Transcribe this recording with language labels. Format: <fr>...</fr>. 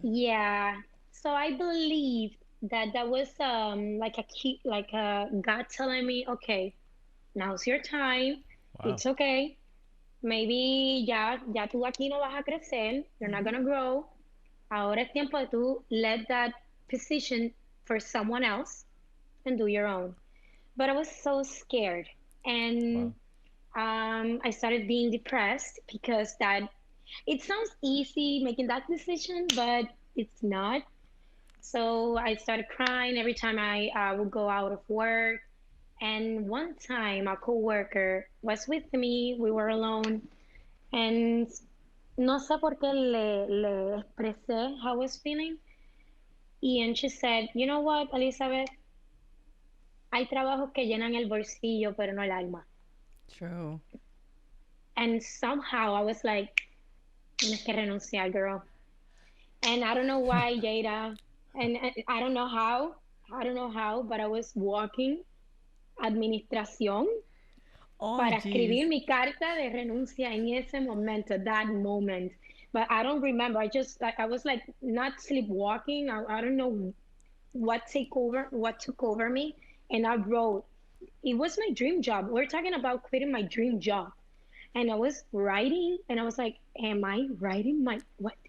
<en>yeah, so I believe that that was like a key, like a God telling me, okay, now's your time. Wow. It's okay.</en> <es>Maybe ya tú aquí no vas a crecer.</es> <en>You're not gonna grow.</en> <es>Ahora es tiempo de tú</es> <en>let that position for someone else and do your own. But I was so scared, and Wow. I started being depressed because that it sounds easy making that decision, but it's not. So I started crying every time I would go out of work. And one time, a coworker was with me. We were alone, and</en> <es>no sé por qué le expresé</es> <en>how I was feeling. And she said, "You know what, Elizabeth?</en> <es>Hay trabajos que llenan el bolsillo, pero no el alma."</es> <en>True. And somehow I was like,</en> <es>tienes que renunciar,</es> <en>girl. And I don't know why, Jada, and I don't know how, but I was walking</en> <es>administración</es> <en>Oh,</en> <es>para</es> <en>jeez.</en> <es>escribir mi carta de renuncia en ese momento,</es> <en>that moment. But I don't remember. I just like I was like not sleepwalking. I don't know what took over me, and I wrote. It was my dream job. We're talking about quitting my dream job. And I was writing, and I was like, am I writing my what?</en>